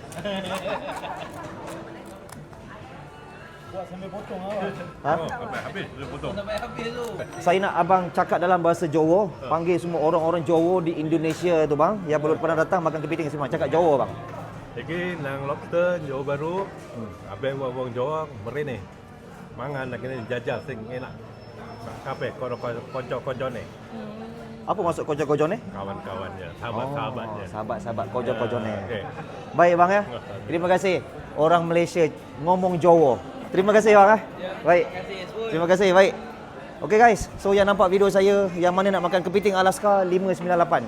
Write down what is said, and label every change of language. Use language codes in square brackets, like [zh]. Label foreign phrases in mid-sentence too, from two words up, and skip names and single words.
[ms] Buat sambil potong awak. Habis dia potong. Sampai habis tu. Saya nak abang cakap dalam bahasa Jawa, panggil semua orang-orang Jawa di Indonesia tu bang, yang belum pernah datang makan kepiting semua. Cakap Jawa bang. [jv] Lagi nang lobster Johor Bahru, abang wong Johor merene. Mangan nak kena jajal sing enak. Kape konco-konco ni. [ms] Apa maksud kojo-kojo ni? Kawan-kawannya, sahabat-sahabatnya. Sahabat-sahabat kojo-kojo ni. Okey. Baik bang ya. Terima kasih. Orang Malaysia [jv] ngomong Jawa. [ms] Terima kasih bang. Baik. Terima kasih. Baik. [en] Okey guys, [ms] so yang nampak video saya yang mana nak makan kepiting Alaska 598.